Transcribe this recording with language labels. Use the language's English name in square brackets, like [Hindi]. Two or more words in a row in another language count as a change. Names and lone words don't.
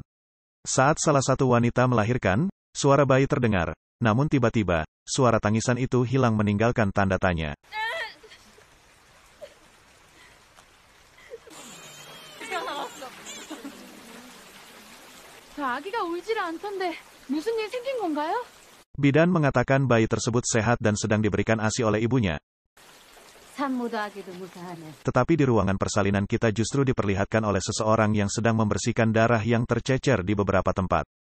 [Indonesian] Saat salah satu wanita melahirkan, suara bayi terdengar, namun tiba-tiba, suara tangisan itu hilang meninggalkan tanda tanya. [Korean] 아기가 울질 않던데 무슨 일 생긴 건가요? [Indonesian] Bidan mengatakan bayi tersebut sehat dan sedang diberikan ASI oleh ibunya. [Korean] 산모도 아기도 무사하네. [Indonesian] Tetapi di ruangan persalinan kita justru diperlihatkan oleh seseorang yang sedang membersihkan darah yang tercecer di beberapa tempat.